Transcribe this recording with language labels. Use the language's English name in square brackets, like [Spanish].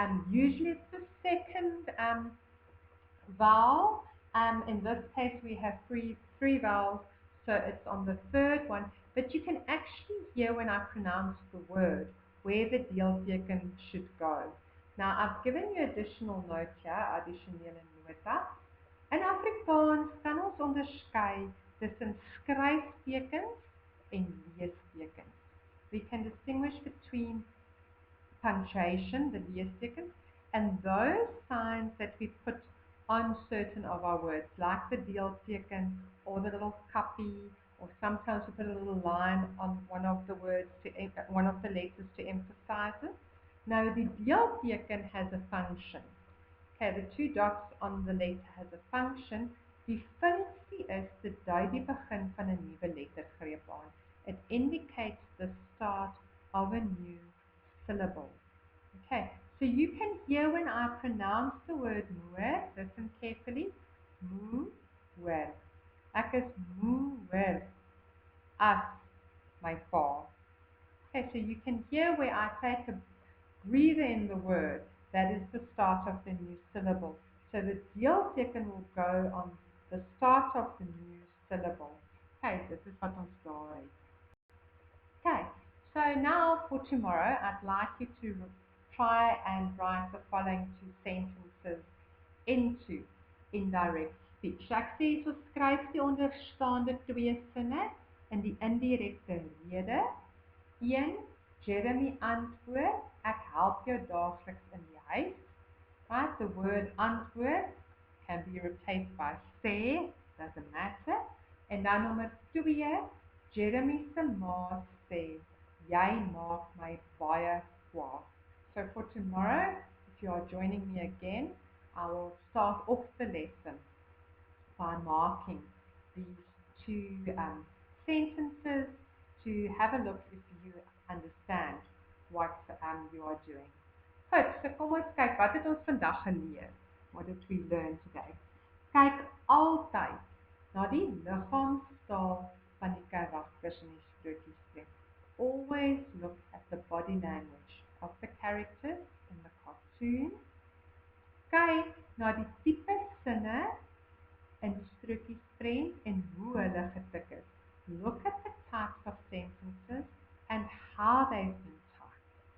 [English] Usually it's the second vowel. In this case, we have three vowels, so it's on the third one. But you can actually hear when I pronounce the word where the deelteken should go. Now, I've given you additional note here, addisionele nota. [Afrikaans] In Afrikaans kan ons onderskei tussen skryftekens en leestekens. [English] We can distinguish between punctuation, the leestekens, and those signs that we put on certain of our words, like the deelteken or the little copy, or sometimes we put a little line on one of the words, one of the letters to emphasize it. Now the deelteken has a function. Okay, the two dots on the letter has a function. [Afrikaans] Die funksie is dit dui die begin van 'n nuwe lettergreep aan. [English] It indicates the start of a new syllable. Okay, so you can hear when I pronounce the word moer, listen carefully, moer. [Afrikaans] Ek is moer, as my pa. [English] Okay, so you can hear where I take a breather in the word. That is the start of the new syllable. So the deelteken will go on the start of the new syllable. Okay, this is what [Afrikaans] ons daar het. [English] Okay, so now for tomorrow, I'd like you to try and write the following two sentences into indirect speech. [Afrikaans] Ek sê so skryf die onderstaande twee sinne in die indirekte rede. 1. Jeremy antwoord, ek help jou daagliks in die huis. [English] Right, the word antwoord can be replaced by sê, doesn't matter. [Afrikaans] En dan nommer 2, Jeremy se ma sê, jy maak my baie kwaad. [English] So for tomorrow, if you are joining me again, I will start off the lesson by marking these two sentences to have a look if you understand what you are doing. [Afrikaans] Goed, so kom ons kyk, wat het ons vandag geleer? [English] What did we learn today? [Afrikaans] Kyk altyd na die liggaamstaal van die karakters in die strokies. [English] Always look at the body language of the characters in the cartoon. [Afrikaans] Kyk na die tipe sinne in strokies prent en hoe hulle getik is. [English] Look at the types of sentences and how they've been typed.